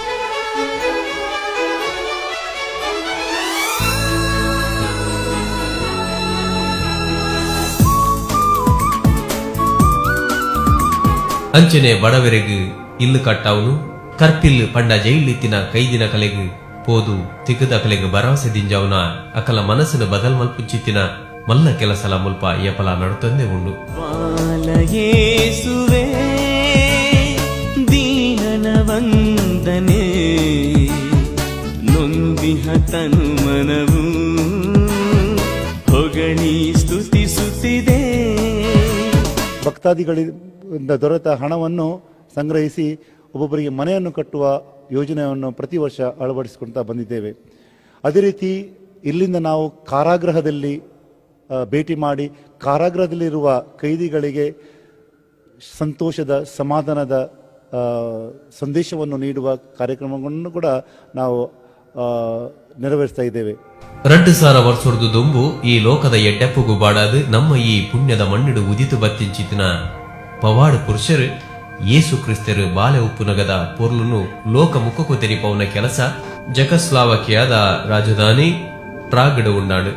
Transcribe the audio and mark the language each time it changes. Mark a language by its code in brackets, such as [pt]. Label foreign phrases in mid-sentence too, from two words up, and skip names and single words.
[tcy] ಅಂಚನೆ ಬಡವೆರೆಗು ಇಲ್ಲು ಕಟ್ಟಾವನು ಕರ್ಪಿಲ್ ಪಂಡ ಜೈಲಿತ್ತಿನ ಕೈದಿನ ಕಲೆಗು ಪೋದು ತಿಕ್ಕದ ಕಲೆಗೆ ಭರವಸೆ ದಿಂಜಾವನ ಅಕಲ ಮನಸ್ಸಿನ ಬದಲ್ ಮಲ್ಪುಚ್ಚಿತ್ತಿನ ಮಲ್ಲ ಕೆಲಸಲ ಮುಲ್ಪ ಯಪಲ ನಡುತ್ತಂದೇ ಉಂಡು. [kn] ಬಾಲಯೇಸುವೆ ದೀನನ ವಂದನೆ ನೊಂದಿಹ ತನು ಮನವು ಹೊಗಳಿ ಸ್ತುತಿಸುತ್ತಿದೆ. ಭಕ್ತಾದಿಗಳಿಂದ ದೊರೆತ ಹಣವನ್ನು ಸಂಗ್ರಹಿಸಿ ಒಬ್ಬೊಬ್ಬರಿಗೆ ಮನೆಯನ್ನು ಕಟ್ಟುವ ಯೋಜನೆಯನ್ನು ಪ್ರತಿ ವರ್ಷ ಅಳವಡಿಸಿಕೊಳ್ತಾ ಬಂದಿದ್ದೇವೆ. ಅದೇ ರೀತಿ ಇಲ್ಲಿಂದ ನಾವು ಕಾರಾಗೃಹದಲ್ಲಿ ಭೇಟಿ ಮಾಡಿ ಕಾರಾಗೃಹದಲ್ಲಿರುವ ಕೈದಿಗಳಿಗೆ ಸಂತೋಷದ, ಸಮಾಧಾನದ ಸಂದೇಶವನ್ನು ನೀಡುವ ಕಾರ್ಯಕ್ರಮಗಳನ್ನು ಕೂಡ ನಾವು ನೆರವೇರಿಸ್ತಾ ಇದ್ದೇವೆ. [tcy] 2000 ವರ್ಷದ ದೊಂಬು ಈ ಲೋಕದ ಎಡ್ಡೆಪ್ಪುಗು ಬಾಡಾದು ನಮ್ಮ ಈ ಪುಣ್ಯದ ಮಣ್ಣಿಡು ಉದಿತು ಬತ್ತಿಂಚಿತಿನ ಪವಾಡ ಪುರುಷರು ಯೇಸು ಕ್ರಿಸ್ತರು ಬಾಲೆ ಉಪ್ಪುನಗದ ಪೊರ್ಲುನು ಲೋಕ ಮುಖಕ್ಕೂ ತೆರಿಪವನ ಕೆಲಸ ಜಕಸ್ಲಾವಕಿಯಾದ ರಾಜಧಾನಿ ಪ್ರಾಗಡ ಉಂಡಾಡು.